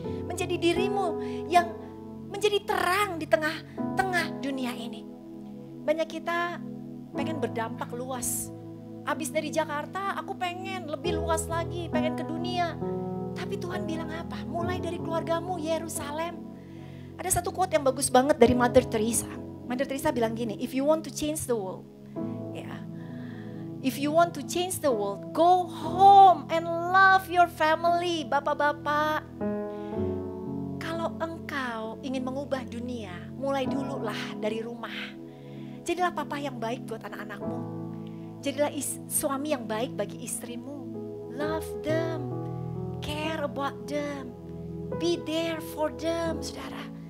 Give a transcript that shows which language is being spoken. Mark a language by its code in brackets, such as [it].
[id] Menjadi dirimu yang menjadi terang di tengah-tengah dunia ini. Banyak kita pengen berdampak luas. Abis dari Jakarta aku pengen lebih luas lagi, pengen ke dunia. Tapi Tuhan bilang apa? Mulai dari keluargamu Yerusalem. Ada satu quote yang bagus banget dari Mother Teresa. [en] Mother Teresa [id] bilang gini, [en] if you want to change the world, if you want to change the world, go home and love your family. [id] Bapak-bapak, kalau engkau ingin mengubah dunia, mulai dulu lah dari rumah. Jadilah papa yang baik buat anak-anakmu. Jadilah suami yang baik bagi istrimu. [en] Love them, care about them, be there for them, saudara.